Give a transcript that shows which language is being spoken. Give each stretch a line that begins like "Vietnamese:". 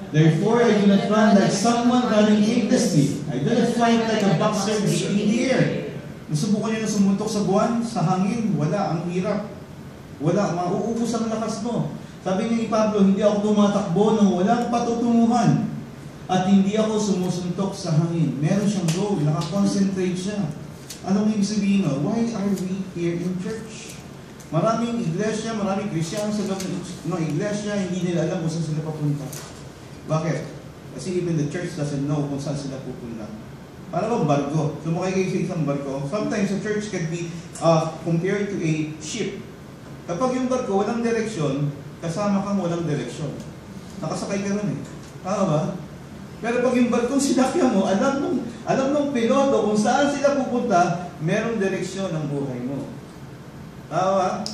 English: Therefore, I do not run like someone running aimlessly. I do not fight like a boxer beating the air.
Filipino: Nasubukan niyo na sumuntok sa buwan, sa hangin, wala, ang hirap. Wala, mauubos ang lakas mo. Sabi ni Pablo, hindi ako tumatakbo nang walang patutunguhan. At hindi ako sumusuntok sa hangin. Meron siyang goal, nakakonsentrate siya. Anong ibig sabihin?
English: Why are we here in church?
Filipino: Maraming iglesia, maraming Kristiyan sa loob ng iglesia, hindi nila alam kung saan sila papunta. Bakit? Kasi
English: even the church doesn't know
Filipino: kung saan sila pupunta. Para bang barko? Sumakay kayo sa isang barko.
English: Sometimes a church can be compared to a ship.
Filipino: Kapag yung barko walang direksyon, kasama kang walang direksyon. Nakasakay ka rin eh. Tama ba? Pero pag yung barkong sinakyan mo, alam nung piloto kung saan sila pupunta, merong direksyon ang buhay mo. Tama ba?